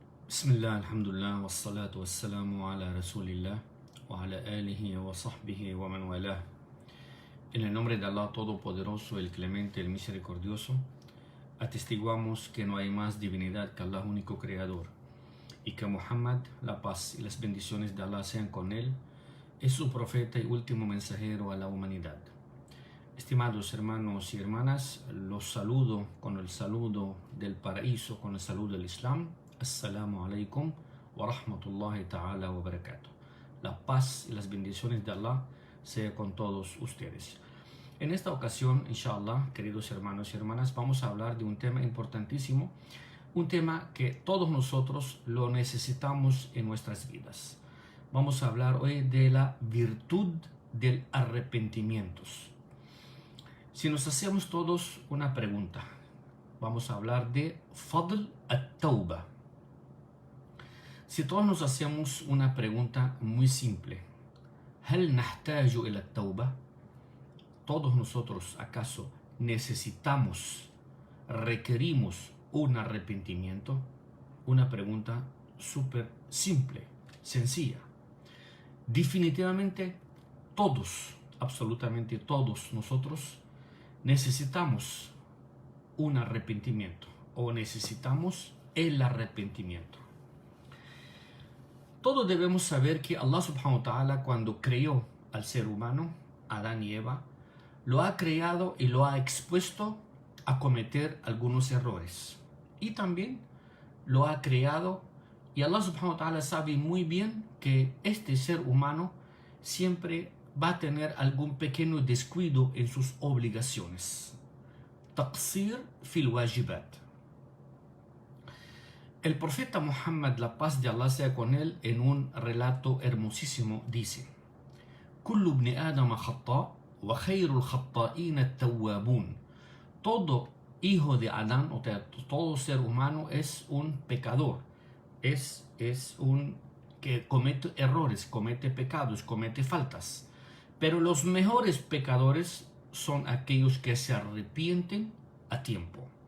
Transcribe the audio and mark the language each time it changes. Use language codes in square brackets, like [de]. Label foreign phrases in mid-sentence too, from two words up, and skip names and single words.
[ar] بسم الله، الحمد لله، والصلاة والسلام على رسول الله وعلى آله وصحبه ومن والاه. [es] En el nombre de Allah Todopoderoso, el Clemente, el Misericordioso, atestiguamos que no hay más divinidad que Allah, único Creador, y que Muhammad, la paz y las bendiciones de Allah sean con él, es su profeta y último mensajero a la humanidad. Estimados hermanos y hermanas, los saludo con el saludo del paraíso, con el saludo del Islam. [ar] السلام عليكم ورحمة الله تعالى وبركاته. [es] La paz y las bendiciones de Allah sea con todos ustedes. En esta ocasión, inshallah, queridos hermanos y hermanas, vamos a hablar de un tema importantísimo, un tema que todos nosotros lo necesitamos en nuestras vidas. Vamos a hablar hoy de la virtud del arrepentimiento. Si nos hacemos todos una pregunta, vamos a hablar de [ar] فضل التوبة. [es] Si todos nos hacemos una pregunta muy simple, [ar] ¿هل نحتاج إلى التوبة? [es] ¿Todos nosotros acaso necesitamos, requerimos un arrepentimiento? Una pregunta súper simple, sencilla. Definitivamente todos, absolutamente todos nosotros necesitamos un arrepentimiento o necesitamos el arrepentimiento. Todos debemos saber que [ar] الله سبحانه وتعالى, [es] cuando creó al ser humano, Adán y Eva, lo ha creado y lo ha expuesto a cometer algunos errores. Y también lo ha creado, y [ar] الله سبحانه وتعالى [es] sabe muy bien que este ser humano siempre va a tener algún pequeño descuido en sus obligaciones. [ar] تقصير في الواجبات. [es] El profeta Muhammad, la paz de Allah sea con él, en un relato hermosísimo dice: [ar] كل ابن آدم خطاء وخير الخطائين التوابون. [es] Todo hijo de Adán, o sea, todo ser humano es un pecador, es un que comete errores, comete pecados, comete faltas. Pero los mejores pecadores son aquellos que se arrepienten a tiempo.